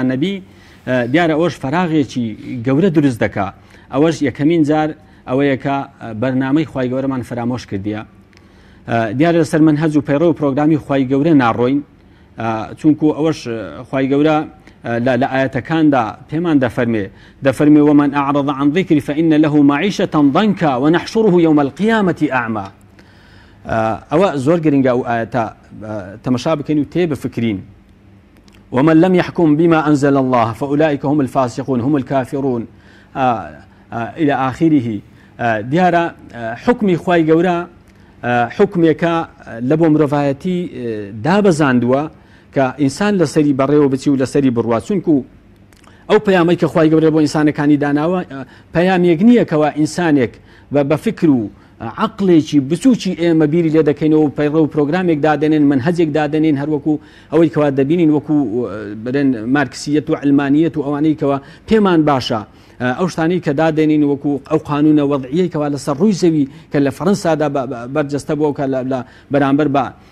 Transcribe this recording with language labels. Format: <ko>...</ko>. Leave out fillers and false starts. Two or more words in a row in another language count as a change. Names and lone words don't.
<ckb>نەبی دیارە ئەوەش فەراغێکی گەورە دروست دەکا ئەوەش یەکەمین جار ئەوەیە کە بەرنامەی خوای گەورەمان فرامۆش کردیە دیارە لەسەر منهەج و پەیڕۆ و پرۆگرامی خوای گەورە ناڕۆین چونکو ئەوەش خوای گەورە لە ئاەتەکاندا پێمان دەفەرمێ</ckb> <ar>ومن أعرض عن ذكري فإن له معيشة ضنكا ونحشره يوم القيامة أعمى</ar> <ckb>ئەوە زۆر گرنگە ئەو ئاەتە تەمەشا بکەین و تێ بفکرین</ckb> <ar>ومن لم يحكم بما أنزل الله فأولئك هم الفاسقون هم الكافرون إلى آخره</ar> <ckb>دیارە حکمی خوای گەورە حکمێکە لە بۆ مرۆڤایەتی دابەزاندووە کە ئینسان لەسەری بەڕێوە بچی و لەسەری بڕوا چونکو ئەو پەیامەی کە خوای گەورە بۆ ئینسانەکانی داناوە پەیامێک نییە کەوا ئینسانێک بە فکر و عقلێکی بچووکی ئێمە بیری لێ دەکەینەوە پەیڕە و پرۆگرامێک دادێنین منهەجێک دادێنین هەروەکو ئەوەی کەوا دەبینین وەکو بەرێن مارکسیەت و علمانیەت و ئەوانەی کەوا پێمان باشە ئەو شتانەی کە دادێنین وەکو ئەو قانونە وەضعیەی کەوا لەسەر ڕووی زەوی کە لە فەڕەنسادا بەرجەستە بووە کە لە بەرامبەر بە</ckb>